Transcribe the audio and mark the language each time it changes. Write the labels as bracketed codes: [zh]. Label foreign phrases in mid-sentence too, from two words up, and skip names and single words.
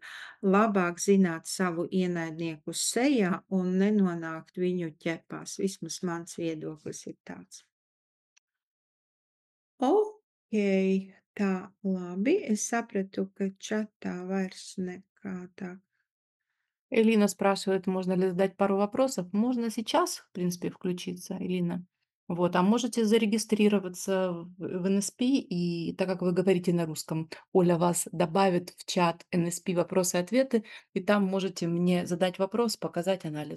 [lv] Labāk zināt savu ienaidnieku sejā un nenonākt viņu ķepās. Vismaz mans viedoklis ir tāds. Okei, tā, labi. Es sapratu, ka čatā vairs nekā tā. [ru] Элина спрашивает, можно ли задать пару вопросов. Можно сейчас, в принципе, включиться, Элина. Вот, а можете зарегистрироваться в NSP, и так как вы говорите на русском, Оля вас добавит в чат NSP «Вопросы-ответы», и там можете мне задать вопрос, показать анализ.